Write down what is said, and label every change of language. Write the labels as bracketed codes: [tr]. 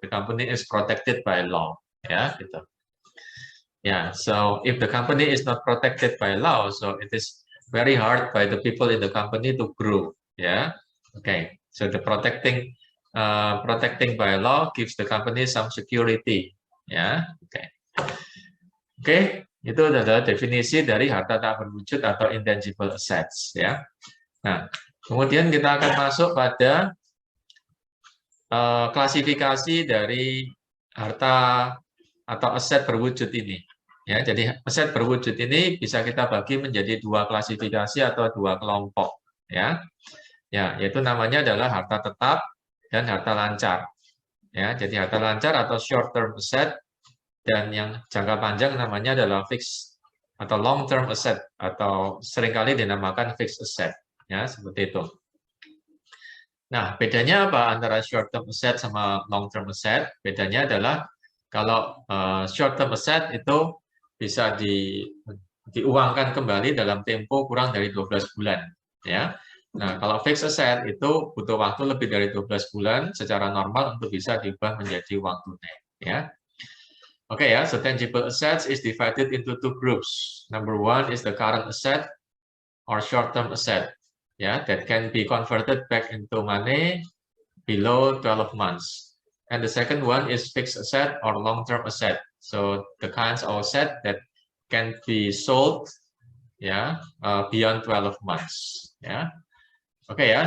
[en] The company is protected by law. Yeah, [id] gitu. [en] Yeah, so if the company is not protected by law, so it is very hard by the people in the company to grow. Yeah, okay. So the protecting by law gives the company some security. [id] Ya, oke. Oke, itu adalah definisi dari harta tak berwujud atau intangible assets. Ya. Nah, kemudian kita akan masuk pada klasifikasi dari harta atau aset berwujud ini. Ya, jadi aset berwujud ini bisa kita bagi menjadi dua klasifikasi atau dua kelompok. Ya, yaitu namanya adalah harta tetap dan harta lancar. Ya, jadi harta lancar atau short term asset dan yang jangka panjang namanya adalah fixed atau long term asset atau seringkali dinamakan fixed asset. Ya, seperti itu. Nah, bedanya apa antara short term asset sama long term asset? Bedanya adalah kalau short term asset itu bisa diuangkan kembali dalam tempo kurang dari 12 bulan. Ya. Nah, kalau fixed asset itu butuh waktu lebih dari 12 bulan secara normal untuk bisa diubah menjadi uang tunai. Ya. Oke ya, [en] so tangible assets is divided into two groups. Number one is the current asset or short term asset. Yeah, that can be converted back into money below 12 months. And the second one is fixed asset or long-term asset. So the kinds of asset that can be sold, beyond 12 months. Yeah. Okay. Yeah.